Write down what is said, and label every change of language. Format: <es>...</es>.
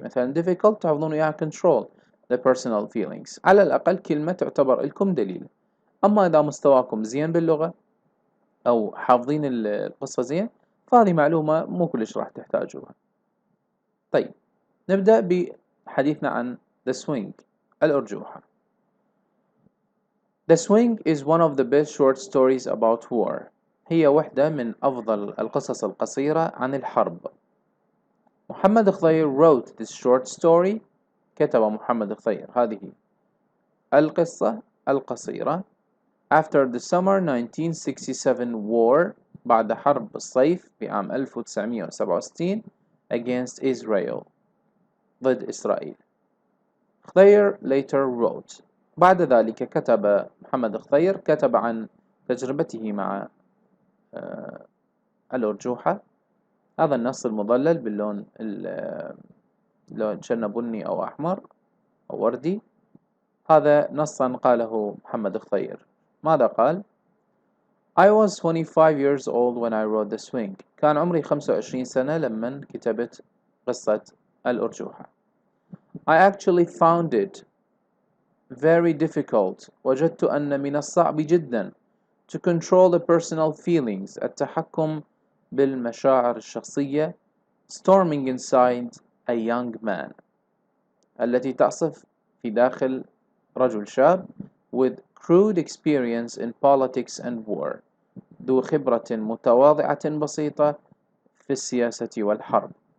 <ar>مثلا difficult تحفظون وياها</ar> <en>control the personal feelings،</en> <ar>على الأقل كلمة تعتبر لكم دليل. أما إذا مستواكم زين باللغة أو حافظين القصة زين، فهذه معلومة مو كلش راح تحتاجوها. طيب نبدأ بحديثنا عن The Swing الأرجوحة.</ar> <en>The Swing is one of the best short stories about war.</en> <ar>هي واحدة من أفضل القصص القصيرة عن الحرب.</ar> <en>محمد خضير wrote this short story.</en> <ar>كتب محمد خضير هذه القصة القصيرة</ar> <en>after the summer 1967 war،</en> <ar>بعد حرب الصيف في عام 1967</ar> <en>against Israel،</en> <ar>ضد إسرائيل. خضير</ar> <en>later wrote،</en> <ar>بعد ذلك كتب محمد خضير كتب عن تجربته مع الأرجوحة. هذا النص المظلل باللون لون شنه بني أو أحمر أو وردي، هذا نصا قاله محمد خضير. ماذا قال؟</ar> <en>I was 25 years old when I wrote The Swing.</en> <ar>كان عمري 25 سنة لما كتبت قصة الأرجوحة.</ar> <en>I actually found it very difficult.</en> <ar>وجدت أن من الصعب جدا</ar> <en>to control the personal feelings،</en> <ar>التحكم بالمشاعر الشخصية،</ar> <en>storming inside a young man،</en> <ar>التي تعصف في داخل رجل شاب</ar> <en>with crude experience in politics and war،</en> <ar>ذو خبرة متواضعة بسيطة في السياسة والحرب.</ar>